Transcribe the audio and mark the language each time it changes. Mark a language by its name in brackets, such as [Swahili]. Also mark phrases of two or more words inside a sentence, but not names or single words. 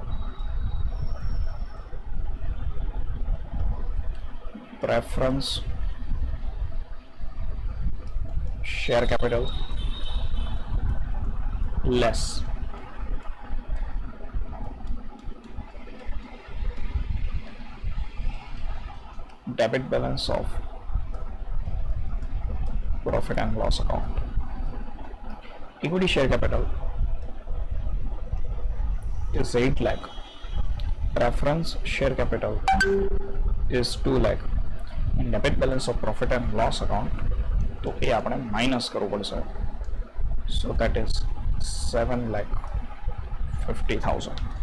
[English] preference share capital less debit balance of profit and loss account. Equity share capital is 8 lakh. Preference share capital is 2 lakh. And debit balance of profit and loss account [Hindi] तो ये आपने माइनस [Gujarati] કરવું પડશે. [English] So that is 7,50,000.